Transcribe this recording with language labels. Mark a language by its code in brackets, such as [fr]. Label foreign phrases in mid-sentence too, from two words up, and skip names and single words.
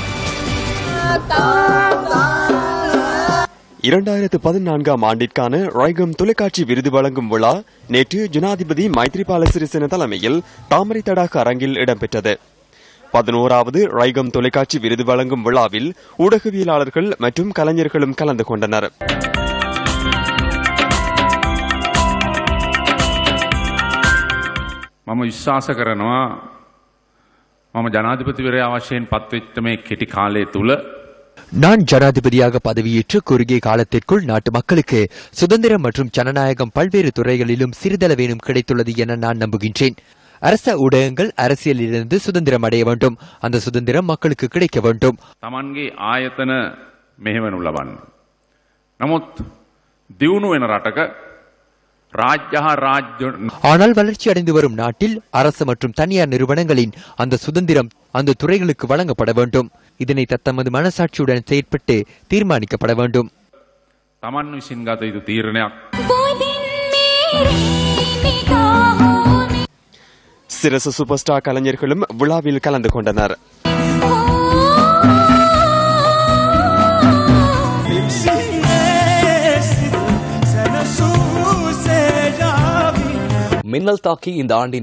[ta] 2014ஆம் ஆண்டிற்கான ராய்கம் தொலைக்காட்சி விருது வழங்கும் விழா நேற்று ஜனாதிபதி மைத்ரிபால சிறிசேன தலைமையில் தாமரை தடாக அரங்கில் இடம்பெற்றது. 11வது ராய்கம் தொலைக்காட்சி விருது வழங்கும் விழாவில் ஊடகவியலாளர்கள் மற்றும் கலைஞர்களும் கலந்து கொண்டனர். [si] මම විශ්වාස කරනවා මම ජනාධිපතිවරයා වශයෙන් පත්වෙච්ච මේ කෙටි කාලය තුල [ta] நான் ஜனாதிபதியாக பதவியேற்று குறுகிய காலத்திற்குள் நாட்டு மக்களுக்கு சுதந்திரம் மற்றும் ஜனநாயகம் பல்வேறு துறைகளிலும் சிறிதளவேனும் கிடைத்துள்ளது என நான் நம்புகின்றேன். அரச ஊடகங்கள் அரசியலிலிருந்து சுதந்திரம் அடைய வேண்டும். அந்த சுதந்திரம் மக்களுக்கு கிடைக்க வேண்டும். [si] තමන්ගේ ආයතන මෙහෙවනු ලබන්න. නමුත් දියුණු වෙන රටක [ta] ஆனால் வளர்ச்சி அடைந்து வரும் நாட்டில் அரசு மற்றும் தனியார் நிறுவனங்களின் அந்த சுதந்திரம் அந்த துறைகளுக்கு வழங்கப்பட வேண்டும். இதனை தத்தமது மனசாட்சியுடன் செயற்பட்டு தீர்மானிக்கப்பட வேண்டும். [si] තමන් විසින් ගත යුතු තීරණයක්. [ta] சிரச சூப்பர் ஸ்டார் கலைஞர்களும் விழாவில் கலந்து கொண்டனர். மின்னல் தாக்கி இந்த ஆண்டின்